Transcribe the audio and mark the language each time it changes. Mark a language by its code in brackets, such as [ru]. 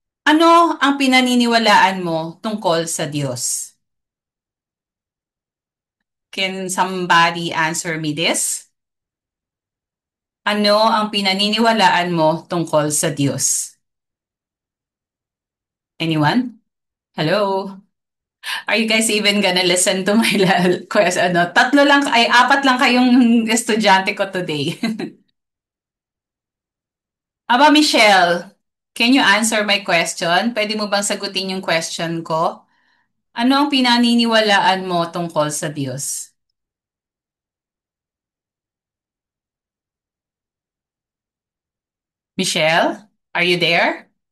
[tl] Ano ang pinaniniwalaan mo tungkol sa Diyos? [en] Can somebody answer me this? [tl] Ano ang pinaniniwalaan mo tungkol sa Diyos? [en] Anyone? Hello? Are you guys even gonna listen to my question? [tl] Apat lang kayong estudyante ko [en] today. Aba, Michelle, can you answer my question? [tl] Pwede mo bang sagutin yung question ko? Ano ang pinaniniwalaan mo tungkol sa Diyos? [en] Michelle, are you there?